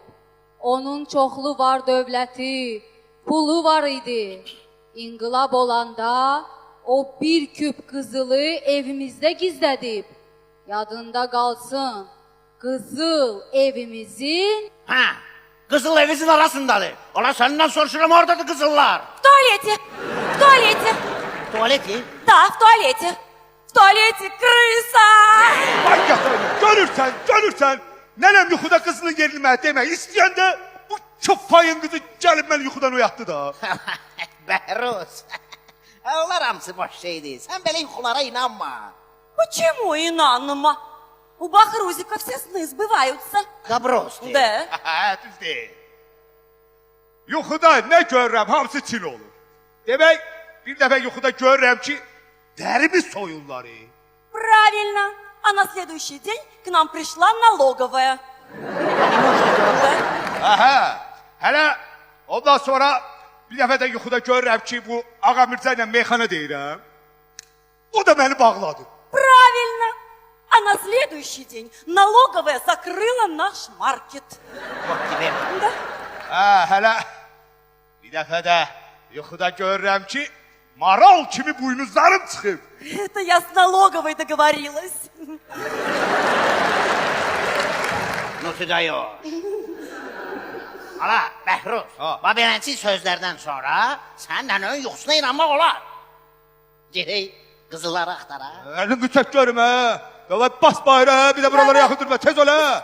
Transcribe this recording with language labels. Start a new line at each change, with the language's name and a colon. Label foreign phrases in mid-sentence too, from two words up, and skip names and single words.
Azerbaijani: Onun çoxlu var dövləti, pulu var idi. İnqilab olanda o bir küp qızılı evimizdə gizlədib. Yadında qalsın, qızıl evimizin... Ha, qızıl evimizin arasındadır. Ola səndən soruşuram, oradadır qızıllar.
Russian: В туалете! В туалете!
Azerbaijani: Tuvaleti?
Russian: Да, в туалете! В туалете крыса!
Azerbaijani: Ay yatayım, görürsən. Nənəm yuxuda qızılın yerini mənə demək istəyəndə bu küffayın qızı gəlib məni yuxudan oyatdı da. Bəhruz. Onlar hamısı boş şeydir. Sən belə yuxulara inanma.
Russian: Почему инанма? У Бахрузика все сны сбываются.
Azerbaijani: Dabroz deyir.
Russian: Да.
Azerbaijani: Düz deyil. Yuxuda nə görürəm, hamısı çil olur. Demək, bir dəfə yuxuda görürəm ki, dərimi soyurlar.
Russian: Правильно. А на следующий день к нам пришла налоговая. Да.
Azerbaijani: Hələ ondan sonra bir dəfə də yuxuda görürəm ki, bu Ağa Mirzə ilə meyxana deyirəm. O da məni bağladı.
Russian: Правильно. А на следующий день налоговая закрыла наш маркет.
Turkish: Bak gibi.
Russian: Да.
Azerbaijani: Hələ bir dəfə də yuxuda görürəm ki, maral kimi buynuzlarım çıxıb.
Russian: Это я с налоговой договорилась.
Azerbaijani: Nutu da yox. Hala, Bəhruz. Ha. Beləncə sözlərdən sonra səndən ön yuxusuna inanmaq olar. Gedək qızılları axtara. Əlini çək görüm, hə. Davay bas bayrağı, bir də buralara yaxın durma, tez ol, hə.